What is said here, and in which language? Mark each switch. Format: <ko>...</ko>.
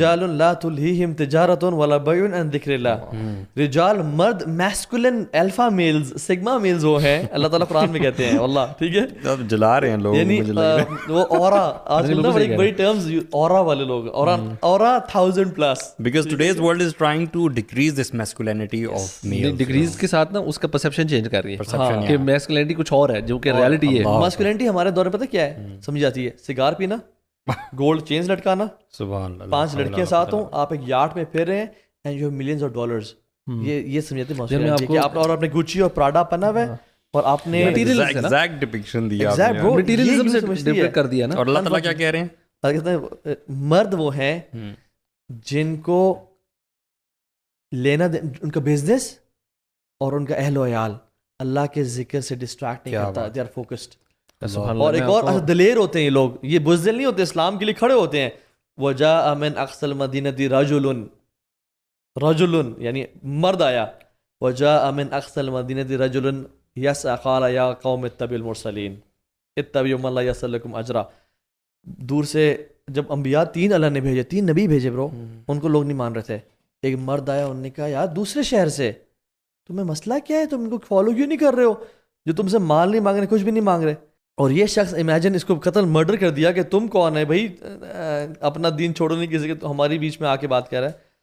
<ar>لا تلہیہم تجارۃ ولا بیع عن ذکر اللہ.</ar> <ur>رجال مرد, masculine alpha meals, sigma meals وہ ہیں, اللہ تعالیٰ قرآن میں کہتے ہیں واللہ, ٹھیک ہے, اب جلا رہے ہیں لوگ, یعنی وہ اورا, آج کل نا بڑی بڑی ٹرمز اورا والے لوگ, اورا 1000+,</ur> <en>because today's world is trying to decrease this masculinity of males.</en> <ur>Degrees کے ساتھ نا اس کا پرسیپشن چینج کر رہی ہے کہ میسکولینٹی کچھ اور ہے جو کہ ریالٹی ہے. میسکولینٹی ہمارے دور میں پتہ کیا ہے سمجھ جاتی ہے؟ سگار پینا, گولڈ چینز لٹکانا, سبحان اللہ, 5 لڑکیاں ساتھ ہوں, آپ ایک یاٹ میں پھر رہے ہیں,</ur> <en>And you have millions of dollars.</en> <ur>یہ سمجھتے ہیں کہ آپ اور اپنے گوچی اور پراڈا پہنا ہوا ہے, اور آپ نے exact depiction دیا آپ نے, مٹیریلزم سے ڈیپیکٹ کر دیا نا. اور اللہ تعالیٰ کیا کہہ رہے ہیں؟ کہتے ہیں مرد وہ ہیں جن کو لینا ان کا بزنس اور ان کا اہل و عیال اللہ کے ذکر سے ڈسٹریکٹ نہیں کرتا,</ur> <en>They are focused.</en> <ur>اور ایک اور دلیر ہوتے ہیں یہ لوگ, یہ بزدل نہیں ہوتے, اسلام کے لیے کھڑے ہوتے ہیں.</ur> <ar>وجاء من اقصى المدینہ رجل</ar> <ur>یعنی مرد آیا,</ur> <ar>وجاء من اقصى المدینہ رجل یسعى قال یا قوم اتبعوا المرسلین اتبعوا من لا یسألکم اجرا.</ar> <ur>دور سے جب انبیاء 3 اللہ نے بھیجے, 3 نبی بھیجے برو, ان کو لوگ نہیں مان رہے تھے. ایک مرد آیا, انہوں نے کہا یار دوسرے شہر سے, تمہیں مسئلہ کیا ہے, تم ان کو فالو کیوں نہیں کر رہے ہو, جو تم سے مال نہیں مانگ رہے, کچھ بھی نہیں مانگ رہے. اور یہ شخص امیجن اس کو قتل مرڈر کر دیا کہ تم کون ہے بھائی, اپنا دین چھوڑو نہیں کسی کے, تو ہماری بیچ میں آ کے بات کر رہا ہے.</ur>